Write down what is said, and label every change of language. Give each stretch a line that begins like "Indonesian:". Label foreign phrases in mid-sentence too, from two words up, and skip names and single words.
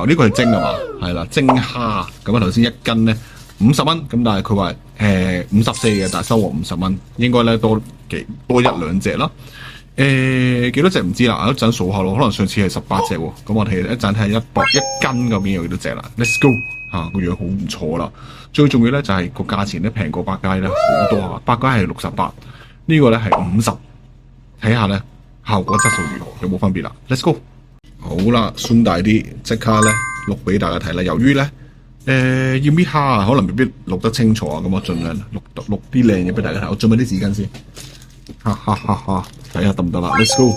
Cantonese: 呢個係蒸啊嘛，係啦，蒸蝦咁啊頭先1斤咧50蚊，咁但係佢話54嘅，但係收穫50蚊，應該咧多1-2隻啦。幾多隻唔知啦，一陣數下咯，可能上次係18隻喎，咁我哋一陣睇1斤嗰邊有幾多隻啦。
English: Let's go
Cantonese: 個樣好唔錯啦。最重要咧就係個價錢咧平過百佳咧好多啊，百佳係68，呢個咧係50，睇下咧。效果質素如何？有冇分別啦 ？
English: Let's go！
Cantonese: 好啦，손大啲，即刻咧錄俾大家睇啦。由於咧要搣蝦啊，可能未必錄得清楚啊，咁我盡量錄啲靚嘢俾大家睇。我準備啲紙巾先，睇下得唔得啦 ？
English: Let's go！